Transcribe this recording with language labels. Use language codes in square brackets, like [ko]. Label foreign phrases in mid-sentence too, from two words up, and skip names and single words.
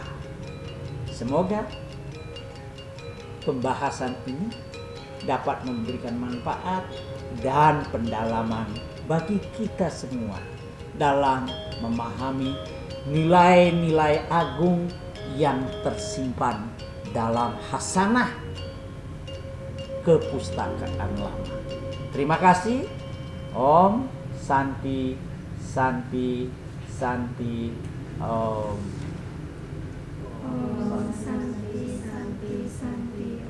[id] Semoga pembahasan ini dapat memberikan manfaat dan pendalaman bagi kita semua dalam memahami nilai-nilai agung yang tersimpan dalam hasanah kepustakaan lama. Terima kasih. [sa] Om Santi Santi Santi Om. Om Santi Santi Santi.